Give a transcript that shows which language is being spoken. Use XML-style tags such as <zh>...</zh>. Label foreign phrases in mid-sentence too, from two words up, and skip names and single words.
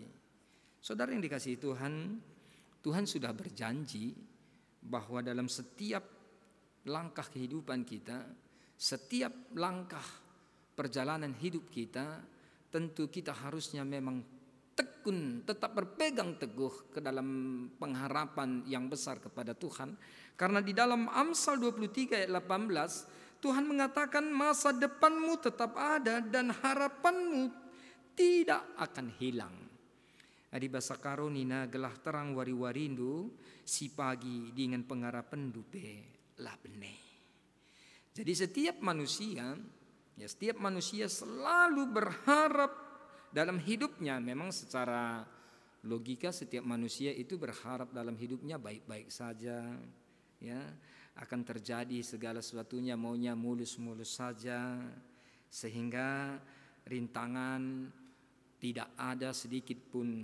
<id>Saudara yang dikasihi Tuhan, Tuhan sudah berjanji bahwa dalam setiap langkah kehidupan kita, setiap langkah perjalanan hidup kita, tentu kita harusnya memang tekun, tetap berpegang teguh ke dalam pengharapan yang besar kepada Tuhan. Karena di dalam Amsal 23 ayat 18, Tuhan mengatakan masa depanmu tetap ada dan harapanmu tidak akan hilang.</id> <btx>Adi basa karonina gelah terang wari-warindu si pagi dengan pengharapan dupe labne.</btx> <id>Jadi setiap manusia selalu berharap dalam hidupnya. Memang secara logika setiap manusia itu berharap dalam hidupnya baik-baik saja, ya, akan terjadi segala sesuatunya maunya mulus-mulus saja, sehingga rintangan tidak ada sedikit pun.</id>